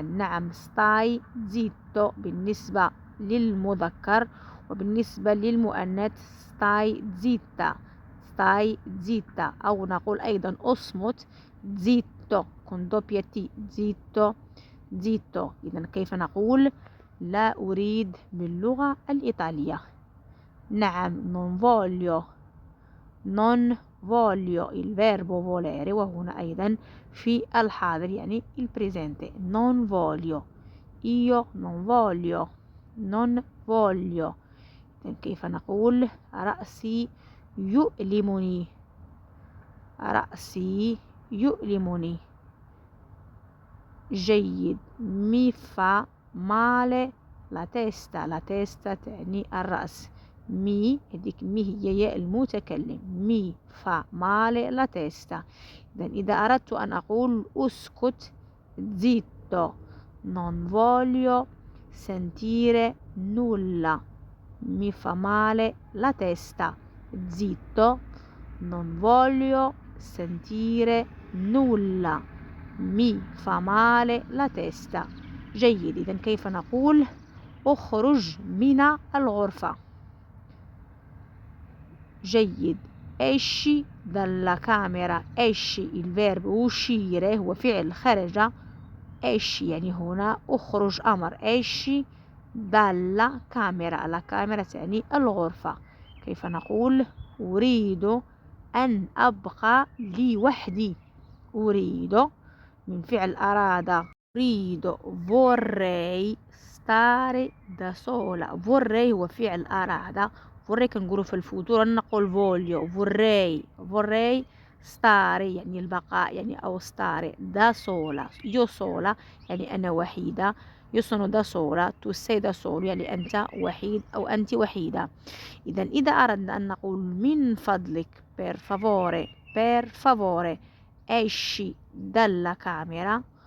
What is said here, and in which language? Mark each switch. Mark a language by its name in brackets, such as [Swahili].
[Arabic] نعم، ستاي زيتو بالنسبة للمذكر، وبالنسبة للمؤنث ستاي زيتا. ستاي زيتا، أو نقول أيضا أصمت زيتو كون دوبيا تي زيتو زيتو. إذا كيف نقول لا أريد باللغة الإيطالية؟ نعم، [Italian] non voglio. non voglio il verbo volere، [Arabic] وهنا أيضا في الحاضر يعني [Italian] il presente. non voglio، io non voglio، non voglio. [Arabic] كيف نقول رأسي يؤلمني؟ رأسي يؤلمني. جيد. [Italian] mi fa male la testa. la testa [Arabic] تعني الرأس. مي هذيك مي هي ياء المتكلم. مي فا مالي لا تيستا. إذا أردت أن أقول أسكت زيتو. [Italian] non voglio sentire nulla. mi fa male la testa. zitto. non voglio sentire nulla. mi fa male la testa. [Arabic] جيد. إذا كيف نقول اخرج من الغرفة؟ جيد. [Italian] esci dalla camera. esci il verbo uscire [Arabic] هو فعل خرج. [Italian] esci [Arabic] يعني هنا اخرج أمر. [Italian] esci dalla camera. [Arabic] la camera تعني الغرفة. كيف نقول أريد أن أبقى لوحدي؟ أريد من فعل أراد. أريد [Italian] vorrei stare da sola. vorrei [Arabic] هو فعل أراد. vorrei كنقولوا في الفوتور نقول [Italian] voglio. vorrei stare [Arabic] يعني البقاء يعني أو [Italian] stare da sola. io sola [Arabic] يعني أنا وحيدة. [Italian] io sono da sola. tu sei da solo [Arabic] يعني أنت وحيد أو أنت وحيدة. إذا أردنا أن نقول من فضلك [Italian] per favore esci dalla camera.